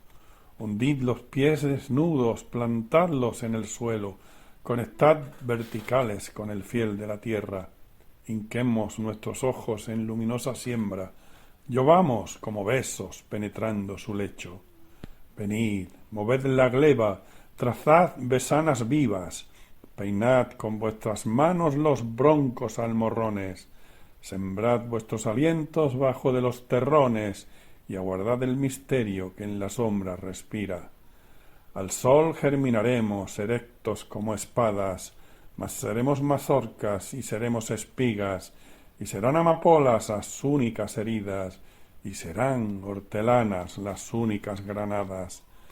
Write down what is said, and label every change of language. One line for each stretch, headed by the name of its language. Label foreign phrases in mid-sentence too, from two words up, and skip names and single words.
Spanish: Hundid los pies desnudos, plantadlos en el suelo, conectad verticales con el fiel de la tierra. Hinquemos nuestros ojos en luminosa siembra, llovamos como besos penetrando su lecho. Venid, moved la gleba, trazad besanas vivas, peinad con vuestras manos los broncos almorrones, sembrad vuestros alientos bajo de los terrones y aguardad el misterio que en la sombra respira. Al sol germinaremos erectos como espadas, mas seremos mazorcas y seremos espigas, y serán amapolas las únicas heridas, y serán hortelanas las únicas granadas.